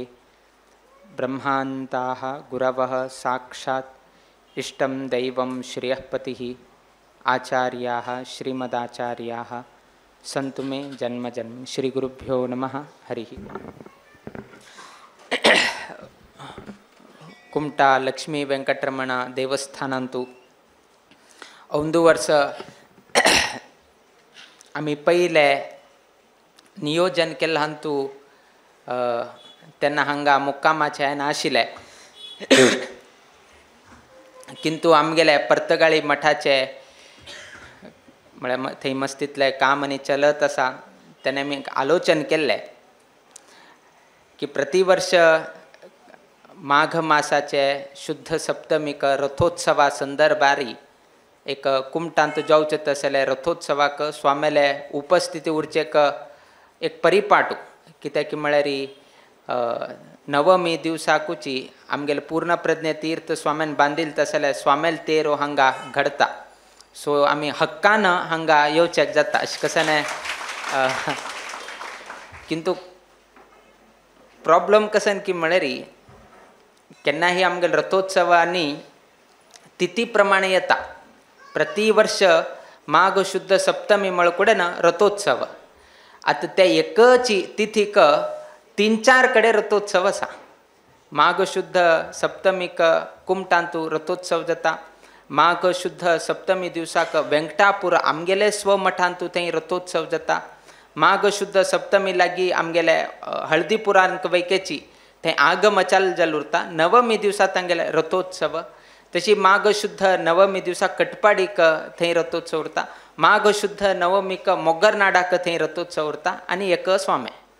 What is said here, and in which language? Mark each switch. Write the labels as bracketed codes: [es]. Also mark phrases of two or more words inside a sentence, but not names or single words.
[sa] ब्रह्मान्ताः गुरवः साक्षात् इष्टं दैवं श्रियःपतिः आचार्याः श्रीमदाचार्याः सन्तु मे जन्म जन्म. श्री गुरुभ्यो नमः. [kok] हरिः. कुमटा लक्ष्मी वेंकटरमण देवस्थानांतू 1 वर्ष आम्ही पहिले नियोजन केलं हांतू तेन्ना हांगा मुक्कामाचे नाशिल्ले किंतु आमगेले पर्तगाळी मठाचे म्हळ्यार थंय मस्तीतले काम आनी चलत आसा तेणे आमी आलोचन केल्लें की प्रतिवर्ष माघ मासाचे शुद्ध सप्तमीक रथोत्सवा संदर्भारी एक कुमटांत जावचें तसले रथोत्सवाक स्वामेले उपस्थिती उरचेक एक परिपाटू कित्याक म्हळ्यार नवमी दिवसाकूची आमगेले पूर्ण प्रज्ञे तीर्थ स्वाम्यान बांदिल तसले स्वामेल तेरो हांगा घडता. सो आमी हक्कान हांगा येवचेक जाता अशें कशें किंतु प्रॉब्लम कसन की म्हळ्यार केन्नाही आमगेले रथोत्सवांनी तिथी प्रमाणे येता. प्रति वर्ष माघ शुद्ध सप्तमी म्हळकुडेन रथोत्सव. आतां ते एकची तिथीक 3-4 कडेन रथोत्सव आसा. माघ शुद्ध सप्तमीक कुमटांतू रथोत्सव जाता. माघ शुद्ध सप्तमी दिवसाक वेंकटापूर आमगेले स्वमठांतू थंय रथोत्सव जाता. माघ शुद्ध सप्तमी लागीं आमगेले हळदीपुरांक वैकेची थंय आगमचाल जाल उरता. नवमी दिवसा तांगेले रथोत्सव. तशी माघ शुद्ध नवमी दिवसाक कटपाडीक थंय रथोत्सव उरता. माघ शुद्ध नवमीक मोग्गरनाडाक थंय रथोत्सव उरता आनी एक स्वामे.